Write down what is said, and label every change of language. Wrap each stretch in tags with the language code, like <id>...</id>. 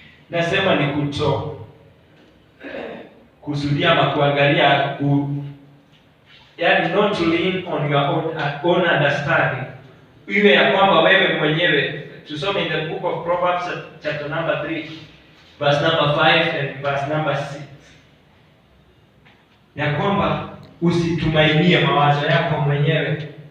<sw>Nasema ni kusudia ama kuangalia yani</sw> <en>not to lean on your own understanding.</en> <sw>Iwe ya kwamba wewe mwenyewe. Tusome</sw> <en>in the book of Proverbs chapter number 3 verse number 5 and verse number 6.</en> <sw>Ya kwamba usitumainie mawazo yako mwenyewe.</sw>